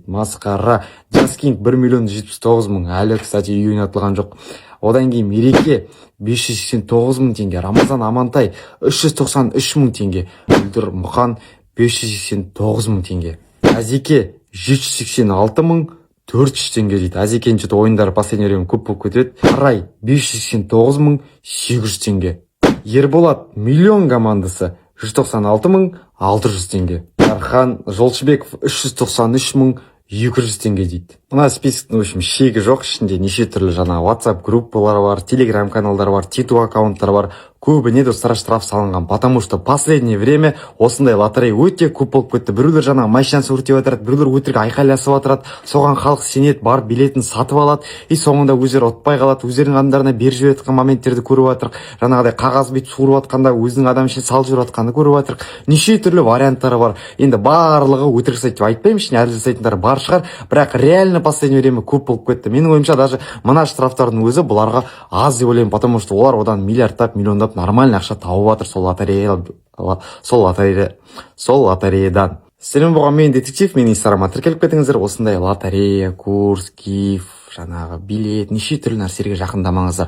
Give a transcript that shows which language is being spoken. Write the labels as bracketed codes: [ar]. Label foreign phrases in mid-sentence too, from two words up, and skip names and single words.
[kk] Масқара. Джаскинг 1 миллион 179 мың. Әлі, кстати, үй ойнатылған жоқ. Одан кейін Мереке 589 мың теңге. Рамазан Амантай 393 мың теңге. Үлдір Мұқан 589 мың теңге. Азеке 786 мың 400 теңге дейді. Азекенің что-то ойындары [ru] последний время [kk] көп болып кетеді. Арай 589 мың 800 теңге. Ерболат миллион командасы 196 мың 600 теңге. Архан Жолшыбеков 393 мың 200 теңге дейді. Мына списоктың, [ru] в общем, [kk] шегі жоқ, ішінде неше түрлі жаңа WhatsApp группалары бар, Telegram каналдары бар, TikTok аккаунттары бар. Көбіне достар штраф салынған, [ru] потому что последнее время [kk] осындай лотерея өте көп болып кетті. Біреулер жаңа машинаны өртеп отырады, біреулер өтірік айқайласып отырады. Соған халық сенеді, барып билетін сатып алады, и соңында өздері ұтпай қалады. Өздерінің адамдарына беріп жіберіп жатқан моменттерді көріп жатырық. Жаңағыдай қағаз бет суырып жатқанда өзінің адам ішіне салып жүріп жатқанды көріп жатырық. Неше түрлі варианттары бар. Енді барлығы өтірік сайт деп айтпаймын, ішіне әділ сайтындар бар шығар, бірақ [ru] реально последнее время [kk] көп болып кетті. Менің ойымша даже мына штрафтардың өзі бұларға аз деп ойлаймын, [ru] потому что [kk] олар одан миллиардтап, миллиондап нормальный ақша тауып жатыр сол лотереядан. Сәлем болған, мен детектив, менің инстаграмға тіркеліп кетіңіздер. Осындай лотерея, курс, киев, жаңағы билет, неше түрлі нәрселерге жақындамаңыздар.